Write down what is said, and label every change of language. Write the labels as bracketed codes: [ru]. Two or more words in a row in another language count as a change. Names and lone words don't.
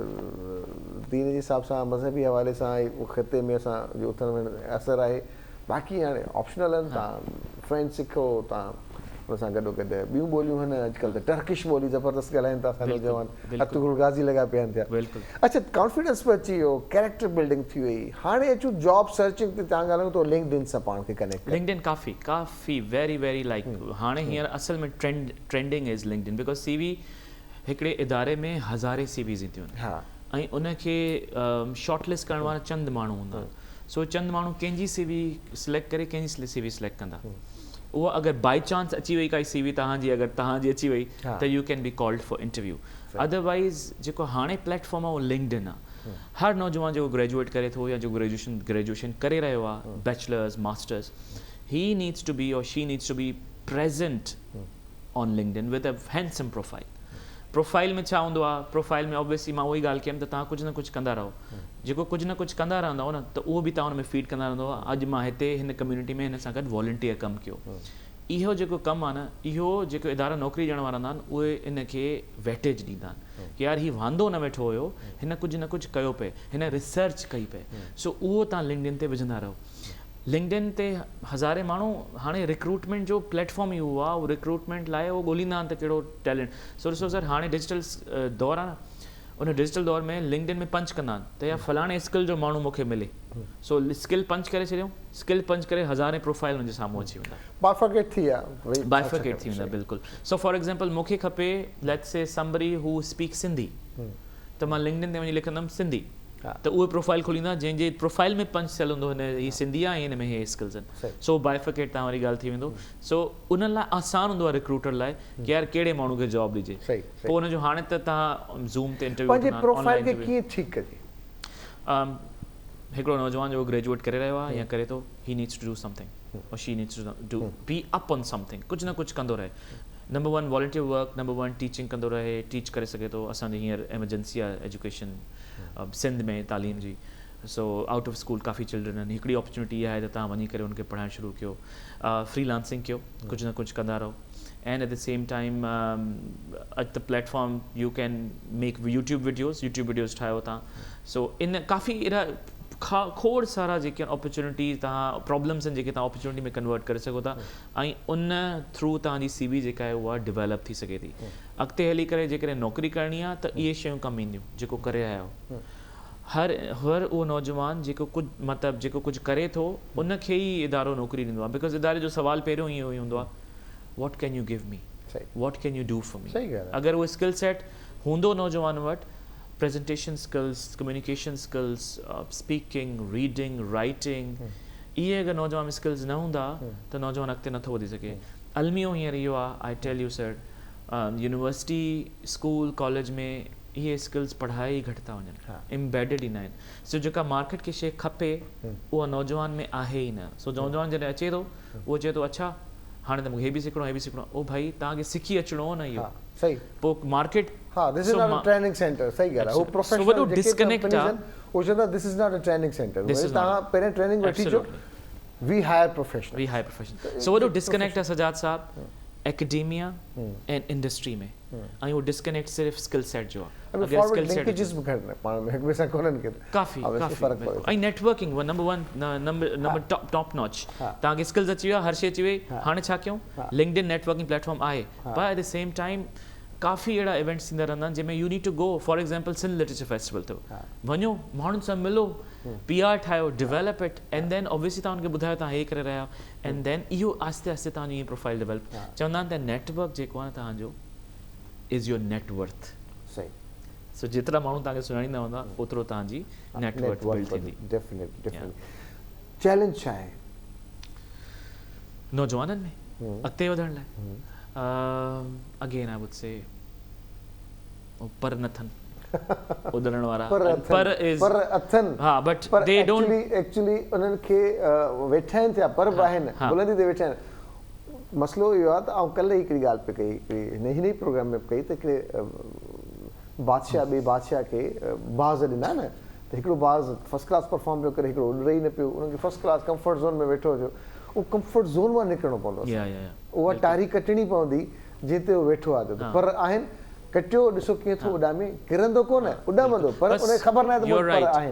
[sd] दीन जे हिसाब सां मज़हबी हवाले सां ख़िते में असांजो उथण वेहण असरु आहे बाक़ी हाणे ऑप्शनल आहिनि तव्हां फ्रेंच सिखो तव्हां हुन सां गॾोगॾु ॿियूं ॿोलियूं आहिनि अॼुकल्ह त टर्किश ॿोली ज़बरदस्त ॻाल्हाइनि था असां नौजवान हथु गाज़ी लॻा पिया आहिनि थिया अच्छा कॉन्फिडेंस बि अची वियो [en] character building [sd] थी वई हाणे अचूं [en] job searching [sd] ते तव्हां ॻाल्हायूं त लिंक्डइन सां पाण खे कनेक्ट लिंक्डइन काफ़ी [en] very very like [sd] हाणे हींअर असल में [en] trending is LinkedIn because CV [sd] हिकिड़े इदारे में हज़ारे सीवीज़ ईंदियूं आहिनि ऐं उनखे शॉर्टलिस्ट करण वारा चंद माण्हू हूंदा आहिनि सो चंद माण्हू कंहिंजी [en] CV select [sd] करे कंहिंजी [en] CV select [sd] कंदा उहा अगरि [en] by chance [sd] अची वई काई सीवी तव्हांजी अगरि तव्हांजी अची वई त [en] you can be called for interview otherwise [sd] जेको हाणे प्लेटफॉर्म आहे उहो लिंक्डइन आहे हर नौजवान जेको ग्रेजुएट करे थो या जो ग्रेजुएशन करे रहियो आहे [en] bachelors masters he needs to be or she needs to be present on LinkedIn with a handsome profile [sd] में छा हूंदो आहे प्रोफाइल में ऑब्वियसली मां उहो ई ॻाल्हि कयमि त तव्हां कुझु न कुझु कंदा रहो जेको कुझु न कुझु कंदा रहंदव न त उहो बि तव्हां हुन में फीड कंदा रहंदव अॼु मां हिते हिन कम्युनिटी में हिन सां गॾु वॉलंटियर कमु कयो इहो जेको कमु आहे न इहो जेको इदारा नौकिरी ॾियण वारा हूंदा आहिनि उहे इन खे वेटेज ॾींदा आहिनि की यार हीउ वांदो न वेठो हुयो हिन कुझु न कुझु कयो पिए हिन रिसर्च कई पिए सो उहो तव्हां लिंक्डइन ते विझंदा रहो लिंक्डइन ते हज़ारे माण्हू हाणे रिक्रूटमेंट जो प्लेटफॉर्म ई उहो आहे उहो रिक्रूटमेंट लाइ उहो ॻोल्हींदा आहिनि त कहिड़ो टैलेंट सो ॾिसो सर हाणे डिजिटल दौरु आहे न उन डिजिटल दौर में लिंक्डइन में पंच कंदा आहिनि त या फलाणे स्किल जो माण्हू मूंखे मिले सो [en] skill punch [sd] करे छॾियूं [en] skill punch [sd] करे हज़ारे प्रोफाइल हुनजे साम्हूं अची वेंदा बाइफरकेट थी वेंदा बिल्कुलु सो [en] for example [sd] मूंखे खपे [en] let's say somebody who speak Sindhi [sd] त मां लिंक्डइन ते वञी लिखंदुमि सिंधी त उहे प्रोफाइल खोलींदा जंहिंजे प्रोफाइल में पंच थियल हूंदो हिन हीअ सिंधी आहे ऐं हिन में हे स्किल्स आहिनि सो बाइफरकेट तव्हां वारी ॻाल्हि थी वेंदो सो उन लाइ आसान हूंदो आहे रिक्रूटर लाइ की यार कहिड़े माण्हू खे जॉब ॾिजे पोइ हुनजो हाणे त तव्हां ज़ूम ते इंटरव्यू हिकिड़ो नौजवान जो ग्रेजुएट करे रहियो आहे या करे थो [en] he needs to do something or she needs to do be up on something [sd] कुझु न कुझु कंदो रहे नंबर 1 [en] volunteer work [sd] नंबर 1 टीचिंग कंदो रहे टीच करे सघे थो असांजी हींअर एमरजेंसी आहे एजुकेशन सिंध में तालीम जी सो [en] out of school [sd] काफ़ी चिल्ड्रन आहिनि हिकिड़ी अपॉर्चुनिटी आहे त तव्हां वञी करे उनखे पढ़ाइणु शुरू कयो फ्रीलांसिंग कयो कुझु न कुझु कंदा रहो [en] and at the same time at the platform you can make YouTube videos [sd] ठाहियो तव्हां सो इन काफ़ी अहिड़ा खोड़ सारा जेके अपॉर्चुनिटीज़ तव्हां प्रॉब्लम्स आहिनि जेके तव्हां अपॉर्चुनिटी में कन्वर्ट करे सघो था ऐं उन थ्रू तव्हांजी सीवी जेका आहे उहा डेवलप थी सघे थी अॻिते हली करे जेकॾहिं नौकिरी करणी आहे त इहे शयूं कमु ईंदियूं जेको करे आया आहियो हर उहो नौजवान जेको कुझु मतिलबु जेको कुझु करे थो उनखे ई इदारो नौकिरी ॾींदो आहे बिकॉज़ इदारे जो सुवाल पहिरियों इहो ई हूंदो आहे [en] what can you give me [sd] सही [en] what can you do for me [sd] सही ॻाल्हि आहे। अगरि उहो [en] skill set [sd] हूंदो नौजवान वटि [en] presentation skills communication skills speaking reading writing [sd] इहे अगरि नौजवान में स्किल्स न हूंदा त नौजवान अॻिते नथो वधी सघे अलमियो हींअर इहो आहे [en] I tell you sir university school college [sd] में इहे स्किल्स पढ़ाई घटि था वञनि इम्बेडिड ई न आहिनि सो जेका मार्केट खे शइ खपे उहा नौजवान में आहे ई न सो नौजवान जॾहिं अचे थो उहो चए थो अच्छा हाणे त मूंखे हे बि सिखणो ओ भाई तव्हांखे सिखी अचिणो हो न इहो सही पोइ मार्केट [en] हाँ this is not a training center [sd] सही ॻाल्हि आहे वो [en] प्रोफेशनल [sd] वॾो disconnect आहे। वो चवंदा [en] this is not a training center [sd] तव्हां पहिरियों ट्रेनिंग वठी अचो [en] we hire professional we high professional [sd] सो वॾो डिस्कनेक्ट आहे सजाद साहब एकेडेमिया ऐं इंडस्ट्री में ऐं उहो डिस्कनेक्ट सिर्फ़ु [en] skill set [sd] जो आहे अगरि फॉरवर्ड [en] skill set [sd] लिंकेजेस भी घटि पाण में हिक ॿिए सां कोन्हनि के काफ़ी काफ़ी ऐं नेटवर्किंग [en] number one number top notch [sd] तव्हांखे स्किल्स अची विया हर शइ अची वई हाणे छा कयूं लिंक्डइन [en] networking platform [sd] आहे पर [en] at the same time [sd] काफ़ी अहिड़ा इवेंट्स थींदा रहंदा आहिनि जंहिंमें [en] you need to go for example [sd] सिंध लिटरेचर फेस्टिवल थियो वञो माण्हुनि सां मिलो PR ठाहियो [en] develop it and then obviously [sd] तव्हां हुनखे ॿुधायो तव्हां हे करे रहिया [en] and then [sd] इहो आस्ते आस्ते तव्हांजी ईअं प्रोफाइल डेवलप चवंदा आहिनि त नेटवर्क जेको आहे तव्हांजो [en] is your networth [sd] सही सो जेतिरा माण्हू तव्हांखे सुञाणींदा हूंदा ओतिरो तव्हांजी [en] networth build [sd] थींदी [en] definitely challenge [sd] छा आहे नौजवाननि में अॻिते वधण लाइ [en] again I would say [sd] पर नथनि उॾण वारा पर अथनि हा बट पर [en] they don't [sd] एक्चुअली उन्हनि खे वेठा आहिनि थिया पर बि आहिनि बुलंदी ते वेठा आहिनि मसइलो इहो आहे त आउं कल्ह हिकिड़ी ॻाल्हि पे कई हिन ई प्रोग्राम में कई त हिकिड़े बादशाह ॿिए बादशाह खे बाज़ ॾिना न त हिकिड़ो बाज़ [en] first class perform [sd] पियो करे हिकिड़ो उॾे ई न पियो उनखे [en] first class comfort zone [sd] में वेठो हुयो उहो [en] comfort zone [sd] मां निकिरणो पवंदो उहा टारी कटणी पवंदी जिते उहो वेठो आहे पर आहिनि कटियो ॾिसो कीअं थो उॾामे किरंदो कोन उॾामंदो पर उनखे ख़बर न आहे त पर आहिनि